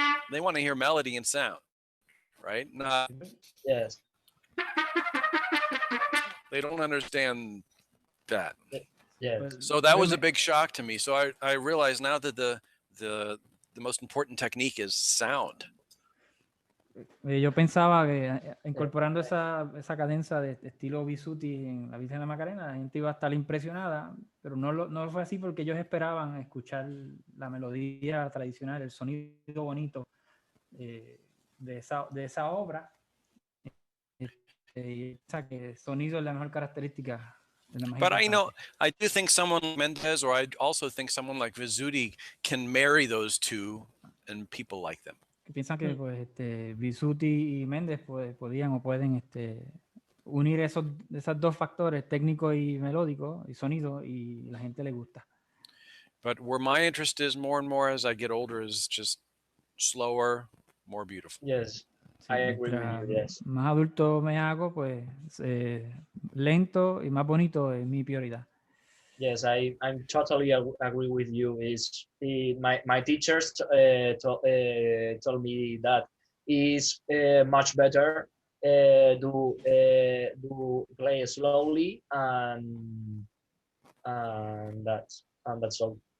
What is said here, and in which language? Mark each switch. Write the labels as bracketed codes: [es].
[en] They want to hear melody and sound, right? Not. Yes. They don't understand that. Yes. So that was a big shock to me. So I realized now that the most important technique is sound. [es] Yo pensaba que incorporando esa cadencia de estilo Bisuti en la Virgen de la Macarena, la gente iba a estar impresionada, pero no fue así porque ellos esperaban escuchar la melodía tradicional, el sonido bonito de esa obra. Y que sonido es la mejor característica. [en] But I know, I do think someone like Mendez, or I also think someone like Visuti can marry those two and people like them. [es] Piensan que pues, Bisuti y Méndez pues, podían o pueden unir esos dos factores, técnico y melódico, y sonido, y la gente le gusta. [en] But where my interest is more and more as I get older is just slower, more beautiful. Yes, [es] Sí, [en] I agree with you. Yes. [es] Más adulto me hago, pues lento y más bonito es mi prioridad. [en] Yes, I'm totally agree with you. My teachers told me that is much better do play slowly and that's all.